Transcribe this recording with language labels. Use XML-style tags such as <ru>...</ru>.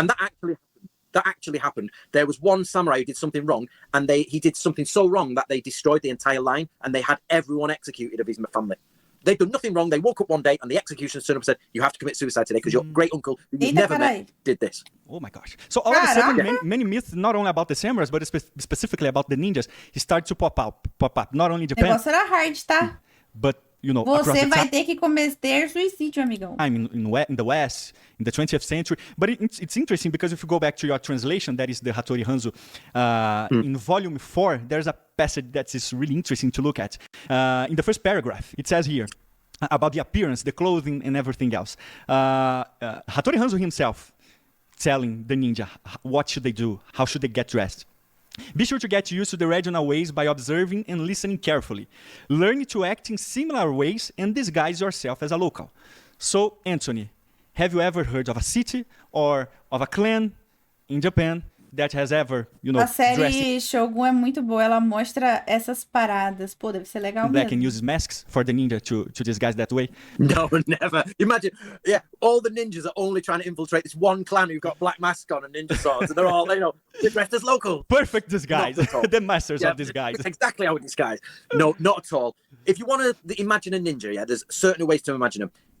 <en>And that actually happened. There was one samurai who did something wrong, and he did something so wrong that they destroyed the entire line, and they had everyone executed of his family. They'd done nothing wrong. They woke up one day, and the executioner stood up and said, "You have to commit suicide today because your great uncle, who you've never met, did this." Oh my gosh! So all of a sudden, many myths, not only about the samurais, but specifically about the ninjas, start to pop up. Not only in Japan.</en> <pt>O negócio era hard, tá?</pt> <en>But</en> <pt>você vai ter que cometer suicídio, amigão.</pt> <en>I mean, in the West, in the 20th century. But it's interesting because if you go back to your translation, that is the Hattori Hanzo, in volume 4, there's a passage that is really interesting to look at. In the first paragraph, it says here about the appearance, the clothing, and everything else. Hattori Hanzo himself telling the ninja what should they do, how should they get dressed. Be sure to get used to the regional ways by observing and listening carefully. Learn to act in similar ways and disguise yourself as a local. So, Anthony, have you ever heard of a city or of a clan in Japan that has ever,</en> <pt>a série Shogun é muito boa. Ela mostra essas paradas. Pô, deve ser legal mesmo.</pt> <en>They can use masks for the ninja to disguise that way. No, never. Imagine, all the ninjas are only trying to infiltrate this one clan who've got black masks on and ninja swords, and they're all, they're dressed as local. Perfect disguise. The masters of disguise. That's exactly how it disguise. No, not at all. If you want to imagine a ninja, there's certain ways to imagine them.</en>